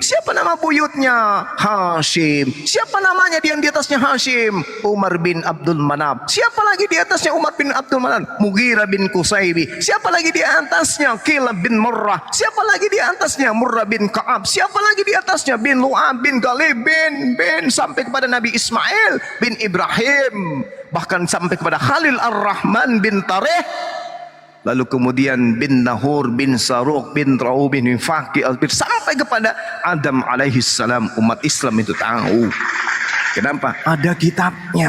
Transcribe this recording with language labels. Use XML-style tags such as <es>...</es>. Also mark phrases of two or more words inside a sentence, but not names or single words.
<id>Siapa nama buyutnya? Hashim. Siapa namanya yang di atasnya Hashim? Umar bin Abdul Manaf. Siapa lagi di atasnya Umar bin Abdul Manaf? Mughirah bin Qusaybi. Siapa lagi di atasnya? Kilab bin Murrah. Siapa lagi di atasnya? Murrah bin Ka'ab. Siapa lagi di atasnya? Bin Lu'ab bin Ghalib bin sampai kepada Nabi Ismail bin Ibrahim, bahkan sampai kepada Khalil Ar-Rahman bin Tareh, lalu kemudian bin Nahur bin Saruk bin Ra'u bin Faqi sampai kepada Adam</id> <ar>عليه السلام.</ar> <id>Umat Islam itu tahu. Kenapa? Ada kitabnya.</id>